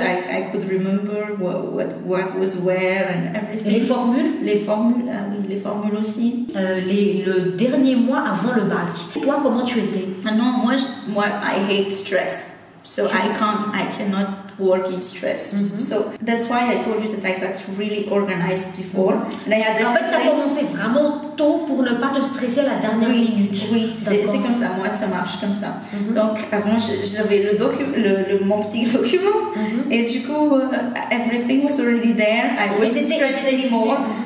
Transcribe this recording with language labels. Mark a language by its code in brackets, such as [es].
[en] I could remember what was where and everything. [fr] Les formules? Les formules, oui, les formules aussi. Le dernier mois avant le bac. Toi, comment tu étais? Non, moi, [en] I hate stress. So I cannot work in stress. So that's why I told you that I got really organized before. And I had [fr] en fait, tu as commencé vraiment tôt pour ne pas te stresser à la dernière minute. Oui, c'est comme ça. Moi, ça marche comme ça. Donc, avant, j'avais mon petit document. Et du coup, [en] everything was already there. I wasn't stressed anymore.